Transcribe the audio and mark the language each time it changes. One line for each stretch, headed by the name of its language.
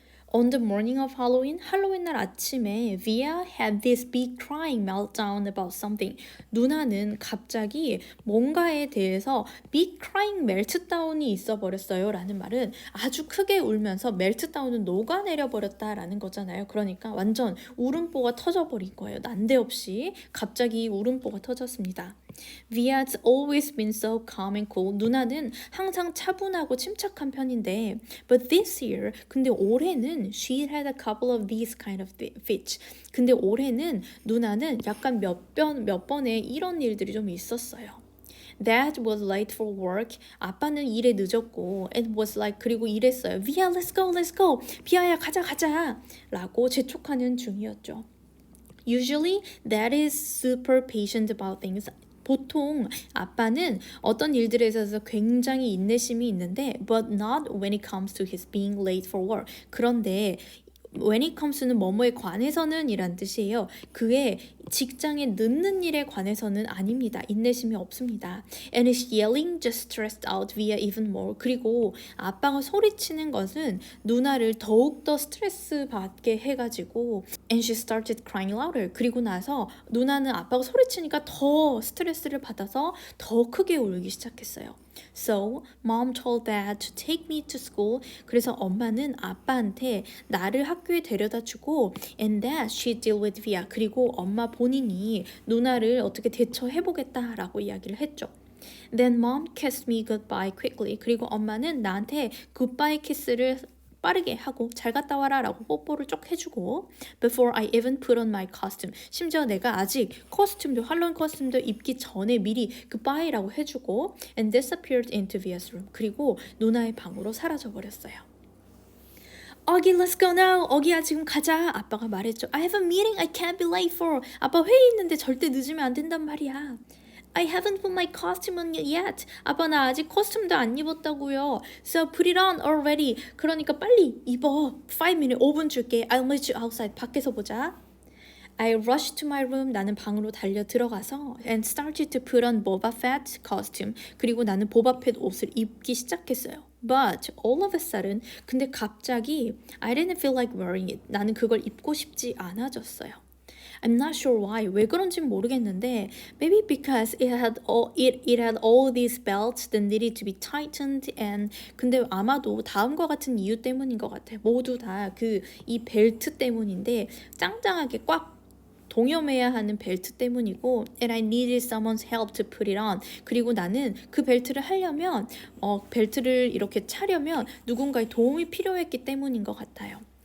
English: On the morning of Halloween,
Korean: 할로윈 날 아침에
English: Via had this big crying meltdown about something.
Korean: 누나는 갑자기 뭔가에 대해서
English: big crying meltdown
Korean: 이 있어 버렸어요 라는 말은 아주 크게 울면서 meltdown은 녹아내려 버렸다 라는 거잖아요. 그러니까 완전 울음보가 터져버린 거예요. 난데없이 갑자기 울음보가 터졌습니다.
English: Via's always been so calm and cool.
Korean: 누나는 항상 차분하고 침착한 편인데
English: But this year,
Korean: 근데 올해는
English: she had a couple of these kind of fits.
Korean: 근데 올해는 누나는 약간 몇 번의 이런 일들이 좀 있었어요.
English: Dad was late for work.
Korean: 아빠는 일에 늦었고
English: and was like
Korean: 그리고 이랬어요.
English: Via, let's go.
Korean: 비아야 가자 라고 재촉하는 중이었죠.
English: Usually, Dad is super patient about things.
Korean: 보통 아빠는 어떤 일들에 있어서 굉장히 인내심이 있는데
English: but not when it comes to his being late for work.
Korean: 그런데
English: when it comes to
Korean: 는 뭐뭐에 관해서는 이란 뜻이에요. 그의 직장에 늦는 일에 관해서는 아닙니다. 인내심이 없습니다.
English: And is yelling just stressed out via even more.
Korean: 그리고 아빠가 소리치는 것은 누나를 더욱더 스트레스 받게 해가지고
English: And she started crying louder.
Korean: 그리고 나서 누나는 아빠가 소리치니까 더 스트레스를 받아서 더 크게 울기 시작했어요.
English: So, mom told dad to take me to school.
Korean: 그래서 엄마는 아빠한테 나를 학교에 데려다 주고
English: and that she deal with Via.
Korean: 그리고 엄마 본인이 누나를 어떻게 대처해보겠다라고 이야기를 했죠.
English: Then mom kissed me goodbye quickly.
Korean: 그리고 엄마는 나한테 goodbye 키스를 빠르게 하고 잘 갔다 와라 라고 뽀뽀를 쪽 해주고
English: Before I even put on my costume.
Korean: 심지어 내가 아직 코스튬도 할로윈 코스튬도 입기 전에 미리 goodbye라고 해주고
English: And disappeared into Via's room.
Korean: 그리고 누나의 방으로 사라져버렸어요.
English: 어기 let's go now.
Korean: 어기야 지금 가자. 아빠가 말했죠.
English: I have a meeting I can't be late for.
Korean: 아빠 회의 있는데 절대 늦으면 안 된단 말이야.
English: I haven't put my costume on yet.
Korean: 아빠 나 아직 코스튬도 안 입었다고요.
English: So put it on already.
Korean: 그러니까 빨리 입어. 5minutes 5분 줄게.
English: I'll meet you outside.
Korean: 밖에서 보자.
English: I rushed to my room.
Korean: 나는 방으로 달려 들어가서
English: and started to put on Boba Fett costume.
Korean: 그리고 나는 보바팻 옷을 입기 시작했어요.
English: But all of a sudden,
Korean: 근데 갑자기
English: I didn't feel like wearing it.
Korean: 나는 그걸 입고 싶지 않아졌어요.
English: I'm not sure why.
Korean: 왜 그런진 모르겠는데
English: maybe because it had all these belts that needed to be tightened and
Korean: 근데 아마도 다음과 같은 이유 때문인 것 같아. 모두 다 이 벨트 때문인데 짱짱하게 꽉 동여매야 하는 벨트 때문이고
English: and I needed someone's help to put it on.
Korean: 그리고 나는 그 벨트를 하려면 벨트를 이렇게 차려면 누군가의 도움이 필요했기 때문인 것 같아요.